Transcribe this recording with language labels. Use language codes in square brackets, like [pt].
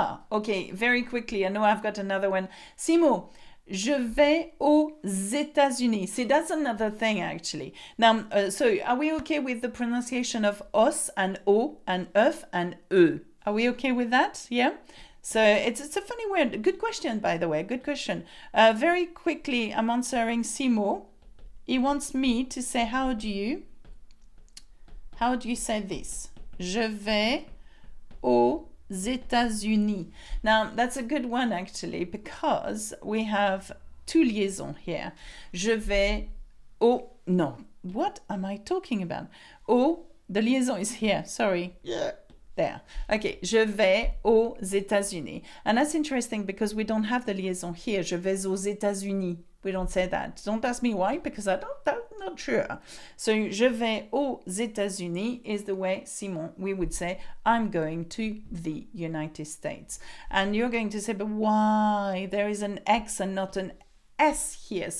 [en] Okay, very quickly. I know I've got another one. [fr] Simo, je vais aux États-Unis. [en] See, that's another thing actually. Now, so are we okay with the pronunciation of os and o and œuf and e? Are we okay with that? Yeah. So it's a funny word. Good question, by the way. Good question. Very quickly, I'm answering Simo. He wants me to say how do you say this? [fr] Je vais aux États-Unis. [en] Now, that's a good one actually because we have two liaisons here. [fr] Je vais au... [en] No, what am I talking about? Au, the liaison is here, sorry. Yeah. There. [fr] Okay, je vais aux États-Unis. [en] And that's interesting because we don't have the liaison here. [fr] Je vais aux États-Unis. [en] We don't say that. Don't ask me why, because I'm not sure. So, [fr] je vais aux États-Unis [en] is the way, Simon, we would say, I'm going to the United States. And you're going to say, but why? There is an X and not an S here.